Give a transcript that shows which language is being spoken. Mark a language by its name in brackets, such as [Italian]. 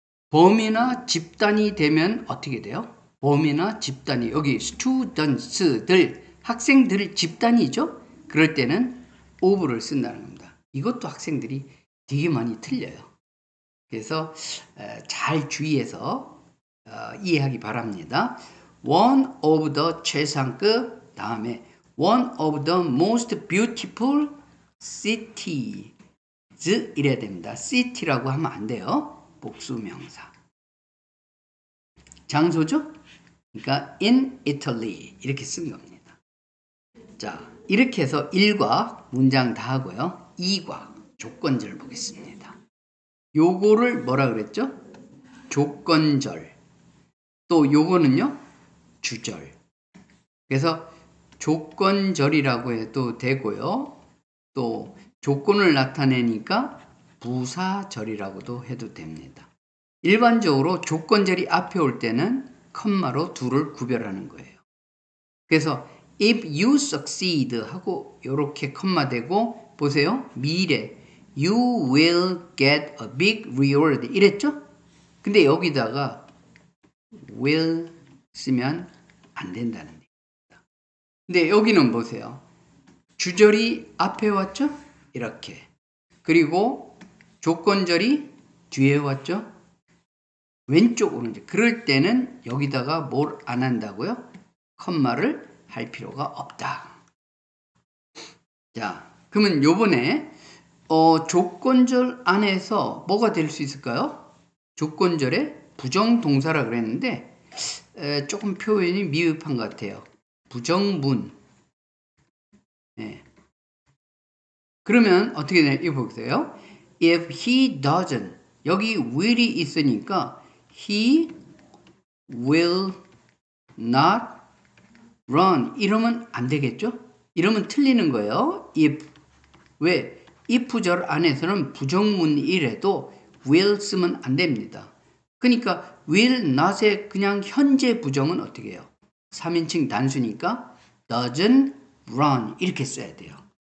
[Korean] 범위나 집단이 되면 어떻게 돼요? 범위나 집단이 여기 students들 학생들 집단이죠? 그럴 때는 of를 쓴다는 겁니다. 이것도 학생들이 되게 많이 틀려요. 그래서 잘 주의해서 이해하기 바랍니다. [English] One of the [Korean] 최상급 다음에 [English] One of the most beautiful cities [Korean] 이래야 됩니다. city라고 하면 안 돼요. 복수명사. 장소죠? 그러니까 [English] in Italy [Korean] 이렇게 쓴 겁니다. 자, 이렇게 해서 1과 문장 다 하고요. 2과 조건절 보겠습니다. 요거를 뭐라 그랬죠? 조건절. 또 요거는요? 주절. 그래서 조건절이라고 해도 되고요. 또 조건을 나타내니까 부사절이라고도 해도 됩니다. 일반적으로 조건절이 앞에 올 때는 컴마로 둘을 구별하는 거예요. 그래서 [English] if you succeed [Korean] 하고 이렇게 컴마 대고 보세요. 미래 [English] you will get a big reward [Korean] 이랬죠? 근데 여기다가 will 쓰면 안 된다는 얘기입니다. 근데 여기는 보세요. 주절이 앞에 왔죠? 이렇게. 그리고 조건절이 뒤에 왔죠? 왼쪽 오른쪽. 그럴 때는 여기다가 뭘 안 한다고요? 컴마를 할 필요가 없다. 자, 그러면 요번에 조건절 안에서 뭐가 될 수 있을까요? 조건절에 부정동사라 그랬는데 조금 표현이 미흡한 것 같아요. 부정문. 네. 그러면 어떻게 되냐? 이거 보세요. [English] If he doesn't [Korean] 여기 will이 있으니까 [English] he will not run [Korean] 이러면 안 되겠죠? 이러면 틀리는 거예요. if 왜? if절 안에서는 부정문이라도 will 쓰면 안 됩니다. 그러니까 will not의 그냥 현재 부정은 어떻게 해요? 3인칭 단수니까 [English] doesn't run [Korean] 이렇게 써야 돼요.